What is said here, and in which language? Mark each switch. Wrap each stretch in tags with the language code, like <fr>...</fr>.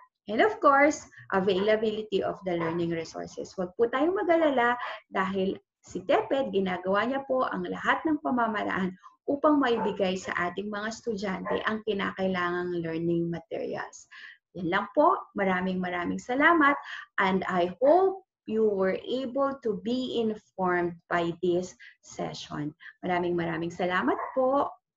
<en>And of course, availability of the learning resources.</en> <tl>Huwag po tayong mag-alala dahil si TEPED, ginagawa niya po ang lahat ng pamamaraan upang maibigay sa ating mga estudyante ang kinakailangang learning materials. Yan lang po. Maraming salamat</tl> <en>and I hope you were able to be informed by this session.</en> <tl>Maraming salamat po.</tl>